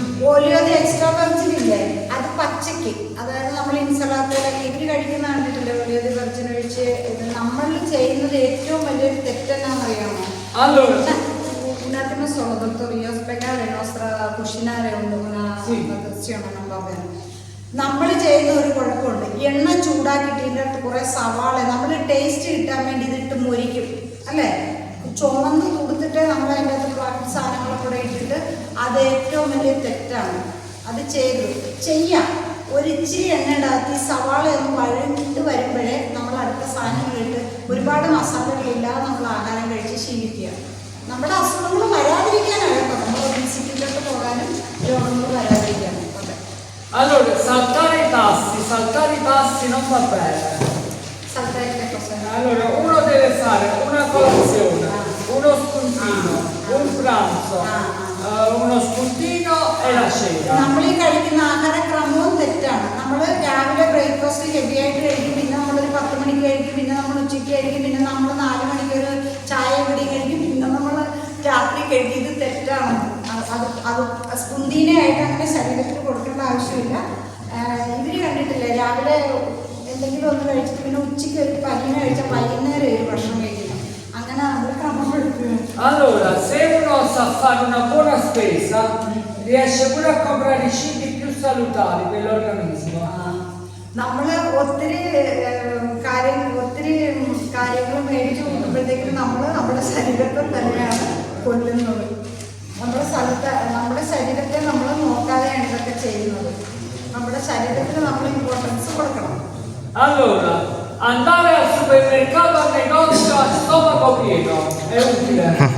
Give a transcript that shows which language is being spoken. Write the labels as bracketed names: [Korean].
[Malayalam] Olio extra virgin ഇല്ലേ, അത് പച്ചയ്ക്ക്, അതായത് നമ്മൾ ഇൻസലാത്തയിലൊക്കെ ഇവര് കഴിക്കുന്ന കണ്ടിട്ടില്ലേ ഓലിയോ വെർജിൻ ഒഴിച്ച്. നമ്മൾ ചെയ്യുന്നത് ഏറ്റവും വലിയൊരു തെറ്റെന്നാണെന്നറിയാമോ? [Italian] Allora, un attimo solo, dottor, io spiegare la nostra cucinare una nutrizione non va bene. [Malayalam] നമ്മൾ ചെയ്യുന്ന ഒരു കുഴപ്പമുണ്ട്. എണ്ണ ചൂടാക്കിയിട്ട് ഇതിൻ്റെ അടുത്ത് കുറേ സവാള നമ്മൾ ടേസ്റ്റ് കിട്ടാൻ വേണ്ടി ഇതിട്ട് മുരിക്കും അല്ലേ, ചുമന്ന് കൊടുത്തിട്ട് നമ്മൾ അതിൻ്റെ അകത്ത് ബാക്കി സാധനങ്ങളൊക്കെ കൂടെ ഇട്ടിട്ട് അത് ഏറ്റവും വലിയ തെറ്റാണ്. അത് ചെയ്യാം. ഒരിച്ചിരി എണ്ണ ഇടാത്തി സവാള ഒന്ന് വഴഞ്ഞിട്ട് വരുമ്പോഴേ നമ്മൾ അടുത്ത സാധനങ്ങളിട്ട് ഒരുപാട് മസാലകളില്ലാതെ നമ്മൾ ആഹാരം കഴിച്ച് ശീലിക്കുക. നമ്മുടെ അസുഖങ്ങൾ വരാതിരിക്കാനാണ് കേട്ടോ, നമ്മൾ ഒബീസിറ്റിയിലോട്ട് പോകാനും രോഗങ്ങൾ വരാതിരിക്കാനും. [Italian] allora, saltare i passi non va bene. Saltare che cosa? Allora, uno deve fare una colazione, uno spuntino, un pranzo, uno spuntino e la cena. [Malayalam] നമ്മൾ ഈ കഴിക്കുന്ന ആഹാരക്രമവും തെറ്റാണ്. നമ്മൾ രാവിലെ ബ്രേക്ക്ഫാസ്റ്റ് ഹെവി ആയിട്ട് കഴിക്കും, പിന്നെ നമ്മളൊരു 10 മണിക്ക് കഴിക്കും, പിന്നെ നമ്മൾ ഉച്ചയ്ക്ക് കഴിക്കും, പിന്നെ നമ്മൾ 4 മണിക്ക് ഒരു ചായ കുടി കഴിക്കും, പിന്നെ നമ്മൾ രാത്രി കഴിക്കും. ഇത് തെറ്റാണ്. അത് സ്പുന്തീനയായിട്ട് അങ്ങനെ ശരീരത്തിന് കൊടുക്കേണ്ട ആവശ്യമില്ല. ഇവർ കണ്ടിട്ടില്ലേ, രാവിലെ എന്തെങ്കിലും ഒന്ന് കഴിച്ചിട്ട് പിന്നെ ഉച്ചയ്ക്ക് ഒരു പല്ലിനെ കഴിച്ചാൽ വൈകുന്നേരം ഒരു ഭക്ഷണം കഴിക്കണം. അങ്ങനെ നമ്മൾ ക്രമം എടുക്കുക. [Italian] Allora, se uno sa fare una buona spesa, riesce pure a comprare i cibi più salutari per l'organismo. [Malayalam] നമ്മൾ ഒത്തിരി കാര്യങ്ങൾ മേടിച്ചു കൂട്ടുമ്പോഴത്തേക്കും നമ്മൾ നമ്മുടെ ശരീരത്തെ തന്നെയാണ് കൊല്ലുന്നത്. നമ്മുടെ ശരീരത്തെ നമ്മൾ നോക്കാതെയാണ് ഇതൊക്കെ ചെയ്യുന്നത്. നമ്മുടെ ശരീരത്തിന് നമ്മൾ ഇമ്പോർട്ടൻസ് കൊടുക്കണം. [Italian] Allora, andare al supermercato al negozio a stomaco pieno è utile.